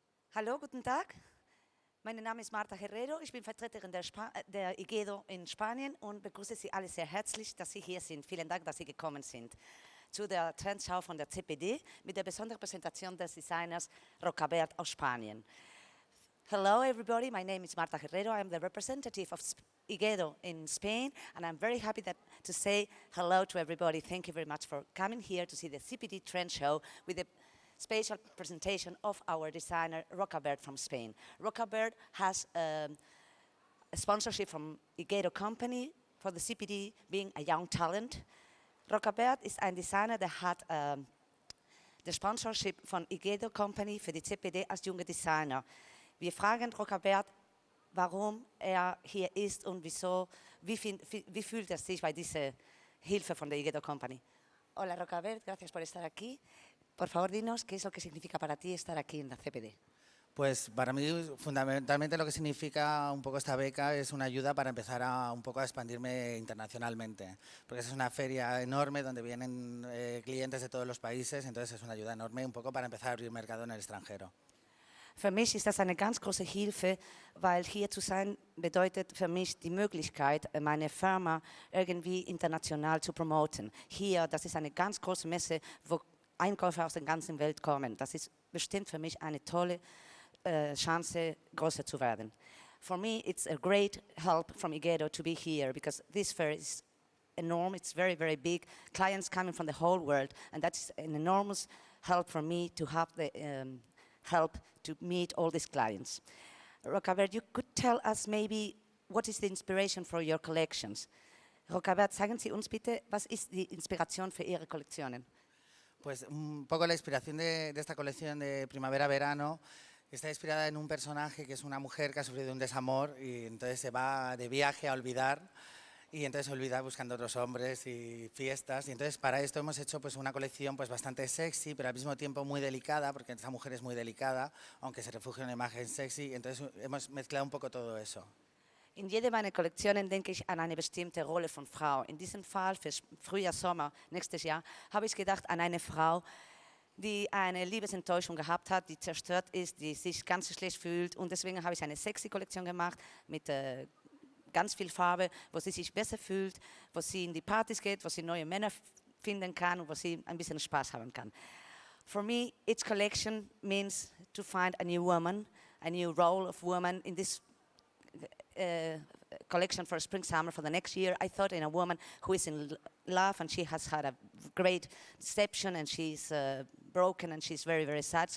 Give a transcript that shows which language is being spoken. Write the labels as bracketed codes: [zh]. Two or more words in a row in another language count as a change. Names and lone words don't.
[de] Hallo, guten Tag. Mein Name ist Marta Herrero. Ich bin Vertreterin der IGEDO in Spanien und begrüße Sie alle sehr herzlich, dass Sie hier sind. Vielen Dank, dass Sie gekommen sind zu der Trendschau von der Cpd mit der besonderen Präsentation des Designers Rocabert aus Spanien. [en] Hello, everybody. My name is Marta Herrero. I'm the representative of IGEDO in Spain, and I'm very happy to say hello to everybody. Thank you very much for coming here to see the Cpd Trend Show with the special presentation of our designer Rocabert from Spain. Rocabert has a sponsorship from IGEDO company for the Cpd being a young talent. [de] Rocabert ist ein Designer, der hat [en] the sponsorship [de] von IGEDO company für die Cpd als junger Designer. Wir fragen Rocabert, warum hier ist und wieso, wie fühlt sich bei dieser Hilfe von der IGEDO company. [es] Hola Rocabert, gracias por estar aquí. Por favor, dinos qué es lo que significa para ti estar aquí en la Cpd. Pues para mí fundamentalmente lo que significa un poco esta beca es una ayuda para empezar un poco a expandirme internacionalmente, porque es una feria enorme donde vienen clientes de todos los países, entonces es una ayuda enorme un poco para empezar a abrir mercado en el extranjero. [de] Für mich ist das eine ganz große Hilfe, weil hier zu sein bedeutet für mich die Möglichkeit, meine Firma irgendwie international zu promoten. Hier, das ist eine ganz große Messe, wo Einkäufer aus der ganzen Welt kommen. Das ist bestimmt für mich eine tolle Chance, größer zu werden. [en] For me, it's a great help from IGEDO to be here because this fair is enormous. It's very, very big. Clients coming from the whole world, and that's an enormous help for me to have the help to meet all these clients. Rocabert, you could tell us maybe what is the inspiration for your collections. [de] Rocabert, sagen Sie uns bitte, was ist die Inspiration für Ihre Kollektionen? [es] Pues un poco la inspiración de esta colección de primavera-verano está inspirada en un personaje que es una mujer que ha sufrido un desamor y entonces se va de viaje a olvidar y entonces se olvida buscando otros hombres y fiestas y entonces para esto hemos hecho pues una colección pues bastante sexy pero al mismo tiempo muy delicada porque esta mujer es muy delicada aunque se refugia en una imagen sexy y entonces hemos mezclado un poco todo eso. [de] In jeder meiner Kollektionen denke ich an eine bestimmte Rolle von Frau. In diesem Fall für Frühjahr, Sommer, nächstes Jahr, habe ich gedacht an eine Frau, die eine Liebesenttäuschung gehabt hat, die zerstört ist, die sich ganz schlecht fühlt und deswegen habe ich eine sexy Kollektion gemacht mit ganz viel Farbe, wo sie sich besser fühlt, wo sie in die Partys geht, wo sie neue Männer finden kann und wo sie ein bisschen Spaß haben kann. [en] For me, each collection means to find a new woman, a new role of woman in this collection for spring summer for the next year. I thought in a woman who is in love and she has had a great deception and she's broken and she's very, very sad.